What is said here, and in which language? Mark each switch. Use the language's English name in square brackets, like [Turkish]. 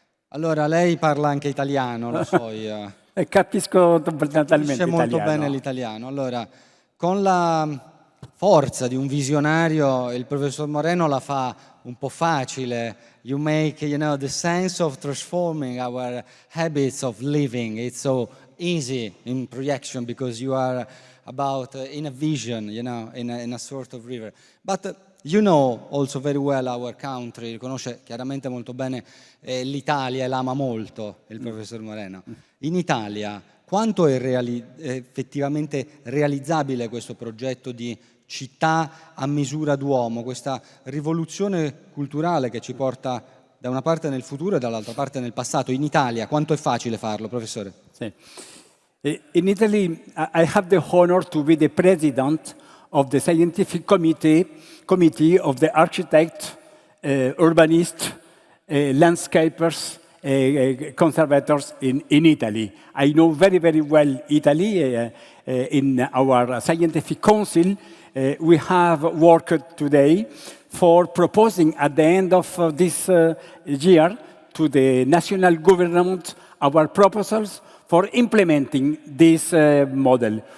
[Italian] Allora, lei parla anche italiano, lo so io. Capisco totalmente Capisce molto bene l'italiano. Allora, con la forza di un visionario, il professor Moreno la fa un po' facile. [English] You make, the sense of transforming our habits of living. It's so easy in projection because you are about in a vision, in a sort of river. But you know also very well our country, [Italian] conosce chiaramente molto bene l'Italia e l'ama molto il professor Moreno. In Italia, quanto è effettivamente realizzabile questo progetto di città a misura d'uomo, questa rivoluzione culturale che ci porta da una parte nel futuro e dall'altra parte nel passato? In Italia, quanto è facile farlo, professore? Sì. [English] In Italy, I have the honor to be the president of the scientific committee of the architects, urbanists, landscapers, conservators in Italy. I know very, very well Italy. In our scientific council, we have worked today for proposing at the end of this year to the national government our proposals for implementing this model.